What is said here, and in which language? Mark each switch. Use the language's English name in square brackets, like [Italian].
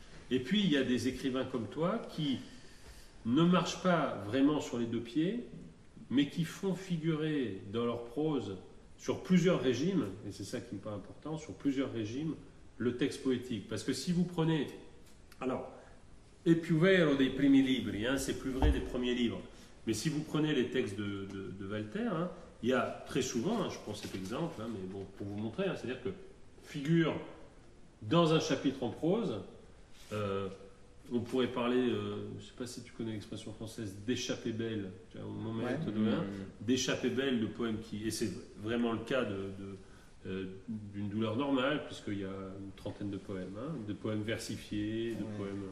[French] Et puis il y a des écrivains comme toi qui ne marchent pas vraiment sur les deux pieds, mais qui font figurer dans leur prose, sur plusieurs régimes, et c'est ça qui me paraît important, sur plusieurs régimes, le texte poétique. Parce que si vous prenez... Alors, [Italian] è più vero dei primi libri, [French] hein, c'est plus vrai des premiers livres. Mais si vous prenez les textes de Walter, hein, il y a très souvent, hein, je prends cet exemple, hein, mais bon, pour vous montrer, hein, c'est-à-dire que figure dans un chapitre en prose, on pourrait parler, je ne sais pas si tu connais l'expression française, d'échappée belle, au moment d'échappée belle, le poème qui, et c'est vraiment le cas d'une douleur normale, puisqu'il y a une trentaine de poèmes, hein, de poèmes versifiés, de poèmes...